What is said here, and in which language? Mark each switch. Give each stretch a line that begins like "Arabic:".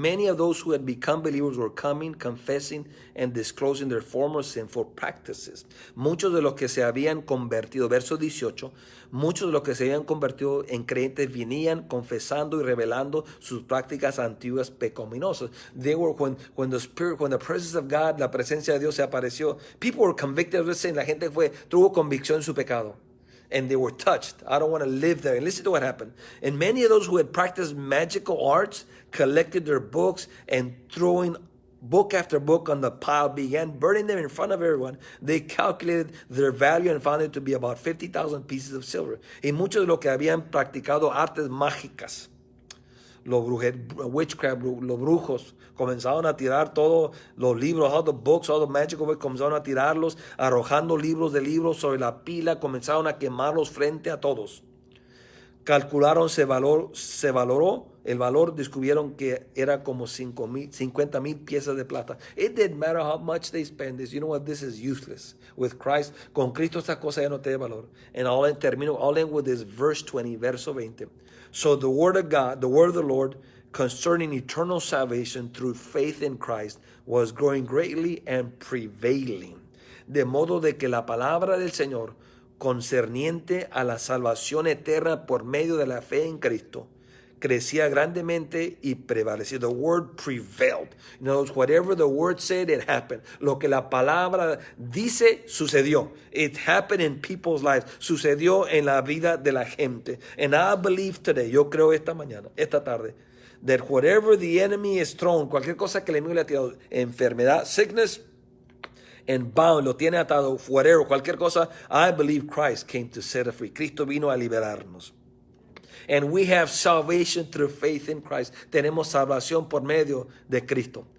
English: Many of those who had become believers were coming, confessing, and disclosing their former sinful practices.
Spanish: Muchos de los que se habían convertido, verso 18, muchos de los que se habían convertido en creyentes venían confesando y revelando sus prácticas antiguas pecaminosas.
English: They were, when the presence of God,
Spanish: la presencia de Dios se apareció,
English: people were convicted,
Spanish: la gente tuvo convicción en su pecado.
English: And they were touched. I don't want to live there. And listen to what happened. And many of those who had practiced magical arts collected their books and throwing book after book on the pile began burning them in front of everyone. They calculated their value and found it to be about 50,000 pieces of silver.
Spanish: Y muchos de los que habían practicado artes mágicas, witchcraft, los brujos, comenzaron a tirar todos los libros,
English: all the books, all the magical books,
Spanish: comenzaron a tirarlos, arrojando libros de libros sobre la pila, comenzaron a quemarlos frente a todos. Calcularon, se valoró el valor, descubrieron que era como 50,000 piezas de plata.
English: It didn't matter how much they spend this. You know what? This is useless. With Christ,
Spanish: con Cristo esta cosa ya no tiene valor.
English: And all in with this verse 20,
Spanish: verso 20.
English: So the word of God, the word of the Lord, concerning eternal salvation through faith in Christ was growing greatly and prevailing.
Spanish: De modo de que la palabra del Señor concerniente a la salvación eterna por medio de la fe en Cristo crecía grandemente y prevalecía.
English: The word prevailed. In other words, whatever the word said, it happened.
Spanish: Lo que la palabra dice, sucedió.
English: It happened in people's lives.
Spanish: Sucedió en la vida de la gente.
English: And I believe today,
Spanish: yo creo esta tarde,
English: that whatever the enemy is thrown,
Spanish: cualquier cosa que el enemigo le ha tirado,
English: enfermedad, sickness, and bound,
Spanish: lo tiene atado,
English: whatever,
Spanish: cualquier cosa,
English: I believe Christ came to set us free.
Spanish: Cristo vino a liberarnos.
English: And we have salvation through faith in Christ.
Spanish: Tenemos salvación por medio de Cristo.